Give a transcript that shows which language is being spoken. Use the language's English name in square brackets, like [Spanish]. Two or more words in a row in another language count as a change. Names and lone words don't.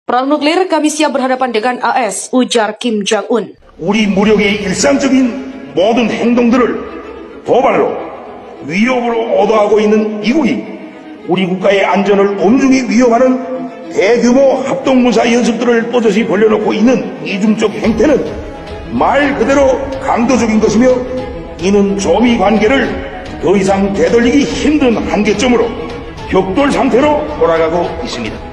[Indonesian] Perang nuklir kami siap berhadapan dengan AS, ujar Kim Jong-un. [Korean] 우리 무력의 일상적인 모든 행동들을 도발로 위협으로 오도하고 있는 미국이 우리 국가의 안전을 엄중히 위협하는 대규모 합동문사 연습들을 또렷이 벌려놓고 있는 이중적 행태는 말 그대로 강도적인 것이며 이는 조미 관계를 더 이상 되돌리기 힘든 한계점으로 격돌 상태로 돌아가고 있습니다.